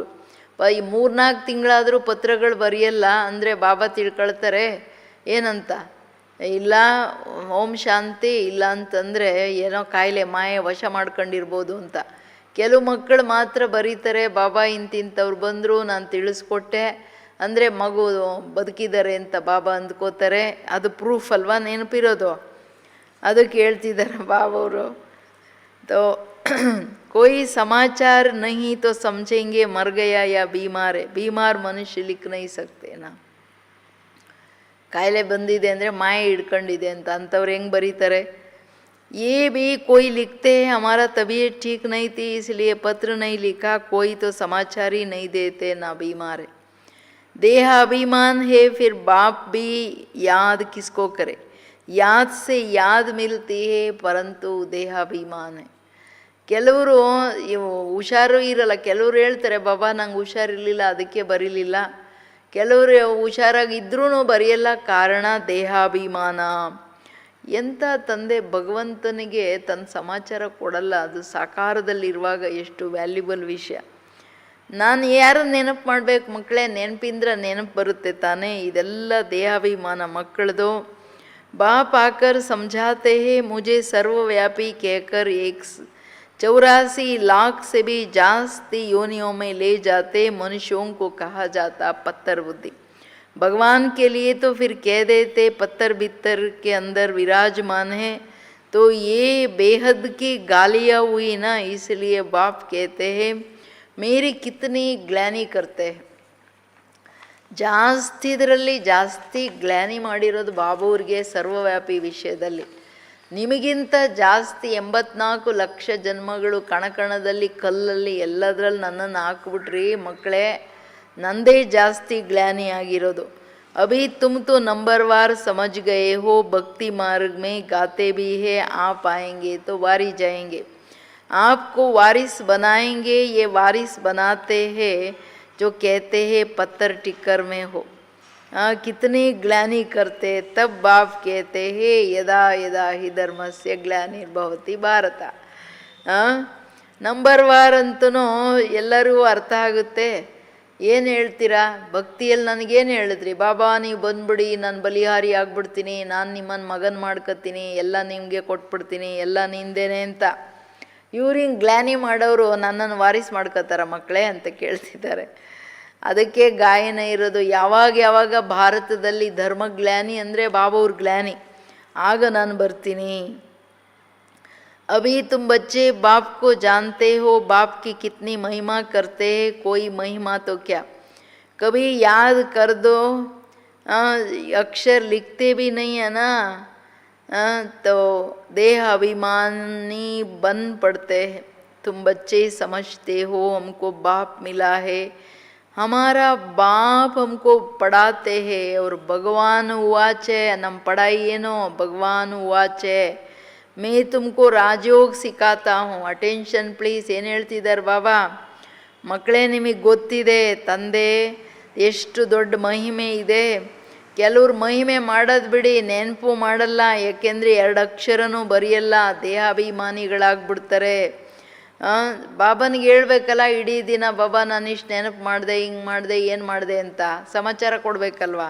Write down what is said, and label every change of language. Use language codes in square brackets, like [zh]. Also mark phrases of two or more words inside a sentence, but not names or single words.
[kn] ಈ 3-4 ತಿಂಗಳಾದರೂ ಪತ್ರಗಳು ಬರೆಯಲ್ಲ ಅಂದರೆ ಬಾಬಾ ತಿಳ್ಕೊಳ್ತಾರೆ ಏನಂತ, ಇಲ್ಲ ಓಂ ಶಾಂತಿ, ಇಲ್ಲ ಅಂತಂದರೆ ಏನೋ ಕಾಯಿಲೆ ಮಾಯೆ ವಶ ಮಾಡ್ಕೊಂಡಿರ್ಬೋದು ಅಂತ. ಕೆಲವು ಮಕ್ಕಳು ಮಾತ್ರ ಬರೀತಾರೆ, ಬಾಬಾ ಇಂತಿಂಥವ್ರು ಬಂದರು ನಾನು ತಿಳಿಸ್ಕೊಟ್ಟೆ ಅಂದರೆ ಮಗು ಬದುಕಿದ್ದಾರೆ ಅಂತ ಬಾಬಾ ಅಂದ್ಕೋತಾರೆ. ಅದು ಪ್ರೂಫ್ ಅಲ್ವಾ ನೆನಪಿರೋದು. ಅದಕ್ಕೆ ಹೇಳ್ತಿದ್ದಾರೆ ಬಾಬವರು, [hi] तो कोई समाचार नहीं तो समझेंगे मर गया या बीमार है. बीमार मनुष्य लिख नहीं सकते ना. [kn] ಕಾಯಿಲೆ ಬಂದಿದೆ ಅಂದರೆ ಮಾಯೆ ಹಿಡ್ಕೊಂಡಿದೆ ಅಂತ ಅಂಥವ್ರು ಹೆಂಗೆ ಬರೀತಾರೆ. [hi] ये भी कोई लिखते हैं हमारा तबीयत ठीक नहीं थी इसलिए पत्र नहीं लिखा, कोई तो समाचार ही नहीं देते ना बीमार है. देह अभिमान है, फिर बाप भी याद किसको करे. याद से याद मिलती है परंतु देहाभिमान है. [kn] ಕೆಲವರು ಹುಷಾರು ಇರಲ್ಲ. ಕೆಲವರು ಹೇಳ್ತಾರೆ ಬಾಬಾ ನಂಗೆ ಹುಷಾರಿರಲಿಲ್ಲ ಅದಕ್ಕೆ ಬರೀಲಿಲ್ಲ. ಕೆಲವರು ಹುಷಾರಾಗಿದ್ರೂ ಬರೆಯಲ್ಲ, ಕಾರಣ ದೇಹಾಭಿಮಾನ. ಎಂಥ ತಂದೆ ಭಗವಂತನಿಗೆ ತನ್ನ ಸಮಾಚಾರ ಕೊಡಲ್ಲ. ಅದು ಸಾಕಾರದಲ್ಲಿರುವಾಗ ಎಷ್ಟು ವ್ಯಾಲ್ಯೂಬಲ್ ವಿಷಯ. ನಾನು ಯಾರನ್ನು ನೆನಪು ಮಾಡಬೇಕು ಮಕ್ಕಳೇ, ನೆನಪಿಂದ್ರೆ ನೆನಪು ಬರುತ್ತೆ ತಾನೇ. ಇದೆಲ್ಲ ದೇಹಾಭಿಮಾನ ಮಕ್ಕಳದು. [hi] बाप आकर ಸಮझाते हैं मुझे सर्वव्यापी कहकर 84 लाख से भी जास्ती योनियों में ले जाते मनुष्यों को कहा जाता पत्थर बुद्धि. भगवान के लिए तो फिर कह देते पत्थर बित्तर के अंदर विराजमान है. तो ये बेहद की गालियाँ हुई ना, इसलिए बाप कहते हैं मेरी कितनी ग्लानी करते हैं. [kn] ಜಾಸ್ತಿ ಇದರಲ್ಲಿ ಜಾಸ್ತಿ ಗ್ಲಾನಿ ಮಾಡಿರೋದು ಬಾಬೂರಿಗೆ ಸರ್ವವ್ಯಾಪಿ ವಿಷಯದಲ್ಲಿ. ನಿಮಗಿಂತ ಜಾಸ್ತಿ 84 ಲಕ್ಷ ಜನ್ಮಗಳು ಕಣಕಣದಲ್ಲಿ ಕಲ್ಲಲ್ಲಿ ಎಲ್ಲದರಲ್ಲಿ ನನ್ನನ್ನು ಹಾಕ್ಬಿಟ್ರಿ ಮಕ್ಕಳೇ. ನಂದೇ ಜಾಸ್ತಿ ಗ್ಲಾನಿ ಆಗಿರೋದು. [hi] अभी तुम तो नंबरवार ಸಮझ गए हो, भक्ति मार्ग में गाते भी है आप आएंगे तो वारी जाएंगे, आपको वारिस बनाएंगे. ये वारिस बनाते हैं जो कहते हैं पत्थर टिक्कर में हो. कितनी ग्लानि करते तब बाप कहते हे [sa] यदा यदा हि धर्मस्य ग्लानिर्भवति भारत. [kn] ನಂಬರ್ ವಾರ್ ಅಂತೂ ಎಲ್ಲರಿಗೂ ಅರ್ಥ ಆಗುತ್ತೆ. ಏನು ಹೇಳ್ತೀರಾ ಭಕ್ತಿಯಲ್ಲಿ ನನಗೇನು ಹೇಳಿದ್ರಿ ಬಾಬಾ, ನೀವು ಬಂದ್ಬಿಡಿ, ನಾನು ಬಲಿಹಾರಿ ಆಗ್ಬಿಡ್ತೀನಿ, ನಾನು ನಿಮ್ಮನ್ನು ಮಗನ ಮಾಡ್ಕೊತೀನಿ, ಎಲ್ಲ ನಿಮಗೆ ಕೊಟ್ಬಿಡ್ತೀನಿ, ಎಲ್ಲ ನಿಂದೇನೆ ಅಂತ. ಇವ್ರು ಹಿಂಗೆ ಗ್ಲಾನಿ ಮಾಡೋರು ನನ್ನನ್ನು ವಾರಿಸ್ ಮಾಡ್ಕೋತಾರ ಮಕ್ಕಳೇ ಅಂತ ಕೇಳ್ತಿದ್ದಾರೆ. ಅದಕ್ಕೆ ಗಾಯನ ಇರೋದು. ಯಾವಾಗ ಭಾರತದಲ್ಲಿ ಧರ್ಮಗ್ಲಾನಿ ಅಂದರೆ ಬಾಬಾವ್ರ ಗ್ಲಾನಿ, ಆಗ ನಾನು ಬರ್ತೀನಿ. [hi] अभी तुम बच्चे बाप को जानते हो, बाप की कितनी महिमा करते हैं, कोई महिमा तो क्या, कभी याद कर दो. अक्षर लिखते भी नहीं है ना, तो देह अभिमानी बन पड़ते हैं. तुम बच्चे समझते हो हमको बाप मिला है, हमारा बाप हमको पढ़ाते हैं. और भगवान उवाच है, नम पढ़ाई ಏನೋ भगवान उवाच है, मैं तुमको राजयोग सिखाता हूँ. [en] attention please. [kn] ಏನು ಹೇಳ್ತಿದ್ದಾರೆ ಬಾಬಾ? ಮಕ್ಕಳೇ, ನಿಮಗೆ ಗೊತ್ತಿದೆ ತಂದೆ ಎಷ್ಟು ದೊಡ್ಡ ಮಹಿಮೆ ಇದೆ. ಕೆಲವ್ರು ಮಹಿಮೆ ಮಾಡೋದು ಬಿಡಿ, ನೆನಪು ಮಾಡಲ್ಲ, ಯಾಕೆಂದರೆ 2 ಅಕ್ಷರನೂ ಬರೆಯಲ್ಲ, ದೇಹಾಭಿಮಾನಿಗಳಾಗ್ಬಿಡ್ತಾರೆ. ಬಾಬನಿಗೆ ಹೇಳ್ಬೇಕಲ್ಲ ಇಡೀ ದಿನ, ಬಾಬಾ ನಾನು ಇಷ್ಟು ನೆನಪು ಮಾಡಿದೆ, ಹಿಂಗೆ ಮಾಡಿದೆ, ಏನು ಮಾಡಿದೆ ಅಂತ ಸಮಾಚಾರ ಕೊಡಬೇಕಲ್ವ.